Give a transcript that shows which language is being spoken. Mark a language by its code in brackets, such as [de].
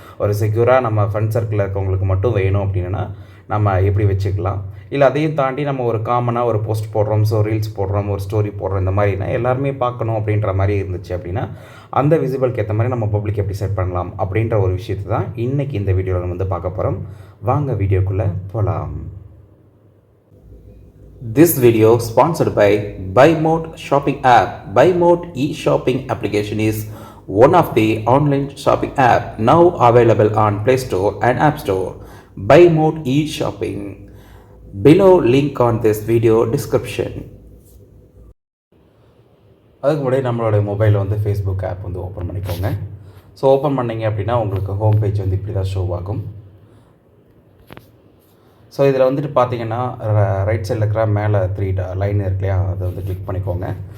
[ta] ஒரு செக்யூராக நம்ம ஃப்ரெண்ட் சர்க்கிளில் இருக்கவங்களுக்கு மட்டும் வேணும் அப்படின்னா நம்ம எப்படி வச்சுக்கலாம். இல்லை அதையும் தாண்டி நம்ம ஒரு காமனாக ஒரு போஸ்ட் போடுறோம், ஸோ ரீல்ஸ் போடுறோம், ஒரு ஸ்டோரி போடுறோம், இந்த மாதிரினா எல்லாருமே பார்க்கணும் அப்படின்ற மாதிரி இருந்துச்சு அப்படின்னா அந்த விசிபிளுக்கு ஏற்ற மாதிரி நம்ம பப்ளிக் எப்படி செட் பண்ணலாம் அப்படின்ற ஒரு விஷயத்தை தான் இன்றைக்கி இந்த வீடியோவில் வந்து பார்க்க போகிறோம். வாங்க வீடியோக்குள்ளே போகலாம். [en] This video sponsored by BuyMode Shopping App. BuyMode e-shopping application is one of the online shopping app now available on Play Store and App Store. BuyMode e-shopping. Below link on this video description. [ta] அதுக்கு முன்னாடி நம்மளோட மொபைலில் வந்து Facebook app வந்து open பண்ணிக்கோங்க. So open பண்ணிங்க அப்படின்னா உங்களுக்கு ஹோம் பேஜ் வந்து இப்படி தான் ஷோ ஆகும். ஸோ இதில் வந்துட்டு பார்த்தீங்கன்னா ரைட் சைடில் இருக்கிற மேலே 3 லைன் இருக்கு இல்லையா, அதை வந்து கிளிக் பண்ணிக்கோங்க.